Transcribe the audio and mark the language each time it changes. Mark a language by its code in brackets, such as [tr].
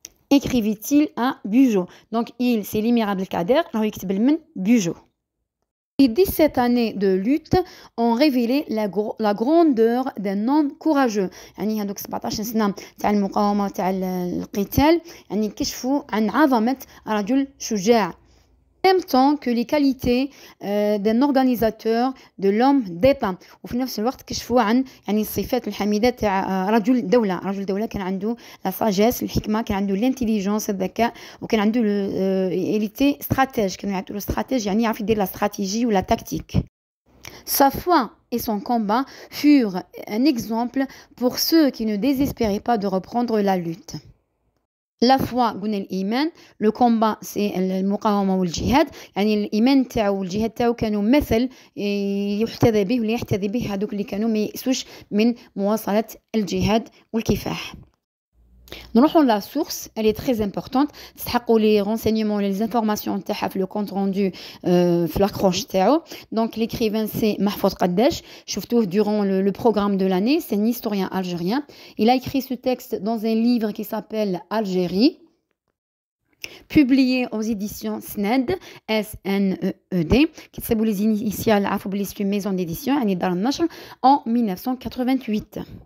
[fr] Écrivit-il à Bugeaud. Donc il c'est l'émir Abd el-Kader [ar] راهو يكتب من [fr] Bugeaud. Les 17 années de lutte ont révélé la grandeur d'un homme courageux. [ar] يعني هذوك 17 سنة تاع المقاومة تاع القتال يعني كشفوا عن عظمة رجل شجاع. [fr] En même temps que les qualités d'un organisateur de l'homme d'État [ar] وفي نفس الوقت كشفوا عن يعني الصفات الحميدة تاع رجل دولة كان عنده la sagesse الحكمة كان عنده l'intelligence الذكاء وكان عنده [fr] il était stratège [ar] كانوا يعطوا stratège يعني يعرف يدير la stratégie ou la tactique. [fr] Sa foi et son combat furent un exemple pour ceux qui ne désespéraient pas de reprendre la lutte. [ar] La foi قلنا الإيمان [fr] le combat c'est [ar] المقاومة والجهاد يعني الإيمان تاعو والجهاد تاعو كانوا مثل يحتذى به ولا يحتذي به هذوك اللي كانوا ما يأسوش من مواصلة الجهاد والكفاح. نروحوا [fr] la source elle est très importante [ar] تستحقوا [fr] les renseignements les informations تاعها في le compte rendu في l'accroche تاعو. Donc l'écrivain c'est Mahfouz Qaddash [ar] شفتوه [fr] durant le programme de l'année. C'est un historien algérien. Il a écrit ce texte dans un livre qui s'appelle Algérie, publié aux éditions SNED SNED qui تصيبوا les initiales [ar] عفوا بلي [fr] c'est une maison d'édition [ar] يعني دار النشر [fr] en 1988.